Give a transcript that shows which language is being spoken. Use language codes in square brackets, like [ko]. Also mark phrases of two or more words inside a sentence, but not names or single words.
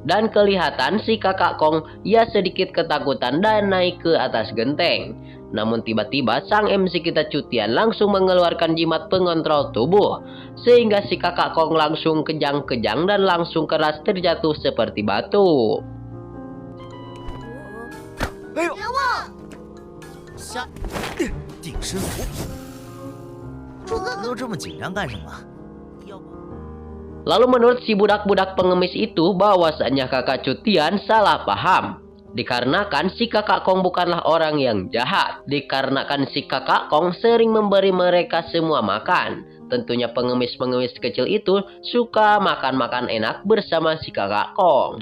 [id] Dan kelihatan si kakak Kong ia sedikit ketakutan dan naik ke atas genteng. Namun tiba-tiba sang MC kita Chu Tian langsung mengeluarkan jimat pengontrol tubuh, sehingga si kakak Kong langsung kejang-kejang dan langsung keras terjatuh seperti batu. Ayo. [zh] 定身符，都这么紧张干什么？ [id] Lalu menurut si budak-budak pengemis itu bahwasannya kakak Chu Tian salah paham. Dikarenakan si kakak Kong bukanlah orang yang jahat. Dikarenakan si kakak Kong sering memberi mereka semua makan. Tentunya pengemis-pengemis kecil itu suka makan-makan enak bersama si kakak Kong.